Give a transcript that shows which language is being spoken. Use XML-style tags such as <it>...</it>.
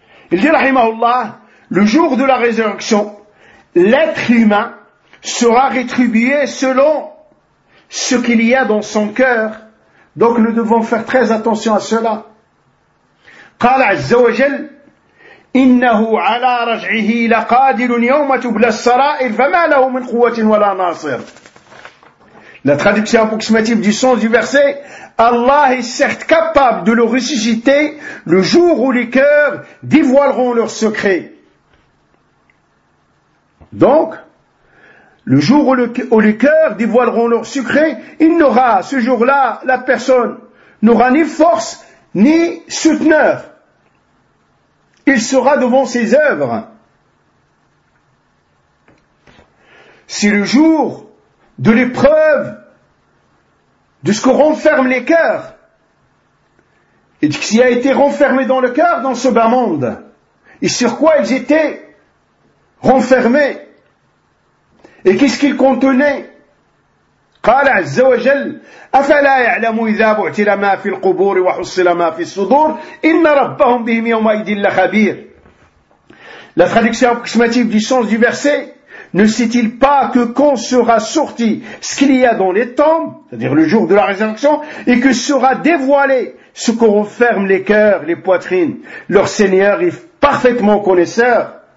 <fr>Il dit rahimahullah, le jour de la résurrection, l'être humain sera rétribué selon ce qu'il y a dans son cœur. Donc nous devons faire très attention à cela.</fr> <ar>قال عز وجل إنه على رجعه لقادر يوم تبلى السرائر فما له من قوة ولا ناصر.</ar> <fr>La traduction approximative du sens du verset, Allah est certes capable de le ressusciter le jour où les cœurs dévoileront leurs secrets. Donc, le jour où les cœurs dévoileront leurs secrets, il n'aura, ce jour-là, la personne n'aura ni force ni souteneur. Il sera devant ses œuvres. C'est le jour de l'épreuve de ce que renferment les cœurs et de ce qui a été renfermé dans le cœur dans ce bas monde et sur quoi ils étaient renfermés et qu'est-ce qu'ils contenaient.</fr> <ar>قال عز وجل أفلا يعلم إذا بعثر ما في القبور وحصل ما في الصدور إن ربهم بهم يومئذ لخبير.</ar> <fr>La traduction approximative du sens du verset, ne sait-il pas que quand sera sorti ce qu'il y a dans les tombes, c'est-à-dire le jour de la résurrection, et que sera dévoilé ce qu'on referme les cœurs, les poitrines, leur Seigneur est parfaitement connaisseur.</fr>